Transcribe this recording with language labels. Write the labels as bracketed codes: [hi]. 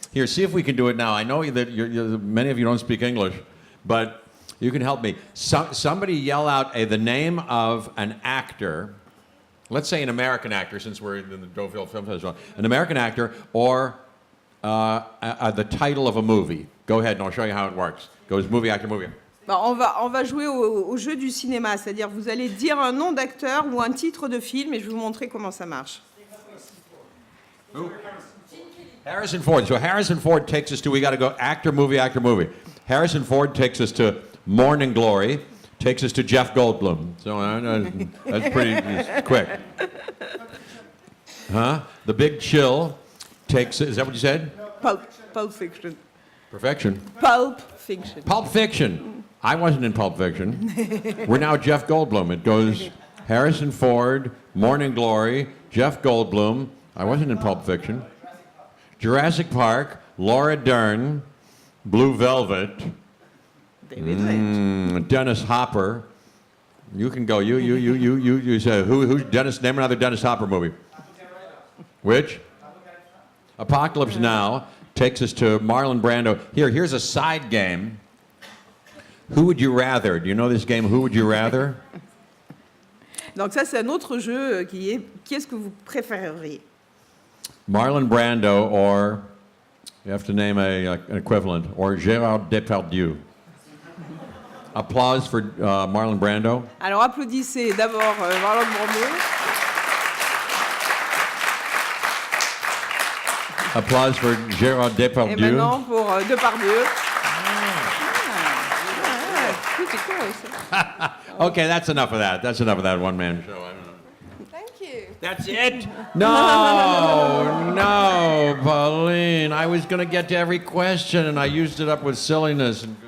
[en] Here, see if we can do it now. I know that many of you don't speak English, but you can help me. Somebody yell out the name of an actor. Let's say an American actor, since we're in the Deauville Film Festival. An American actor or the title of a movie. Go ahead, and I'll show you how it works. Goes movie, actor, movie. [fr] On va jouer au jeu du cinéma, c'est-à-dire vous allez dire un nom d'acteur ou un titre de film et je vais vous montrer comment ça marche. [en] Who? Harrison Ford. So Harrison Ford takes us to, we got to go actor, movie, actor, movie. Harrison Ford takes us to Morning Glory, takes us to Jeff Goldblum. So that's pretty quick. Huh? The Big Chill takes, is that what you said? Pulp Fiction. Perfection. Pulp Fiction. Pulp Fiction. I wasn't in Pulp Fiction. We're now Jeff Goldblum. It goes Harrison Ford, Morning Glory, Jeff Goldblum. I wasn't in Pulp Fiction. Jurassic Park, Laura Dern, Blue Velvet, David Lynch. Dennis Hopper. You can go. You say who's Dennis? Name another Dennis Hopper movie. Which? Apocalypse Now takes us to Marlon Brando. Here's a side game. Who would you rather? Do you know this game? Who would you rather? [fr] Donc ça c'est un autre jeu qui est-ce que vous préféreriez? [en] Marlon Brando or, you have to name an equivalent, or Gérard Depardieu. Applause for Marlon Brando. [fr] Alors applaudissez d'abord Marlon Brando. [en] Applause for Gérard Depardieu. [fr] Et maintenant pour Depardieu. [en] Okay, that's enough of that. That's enough of that one-man show. I don't know. Thank you. That's it? No, Pauline. I was going to get to every question, and I used it up with silliness.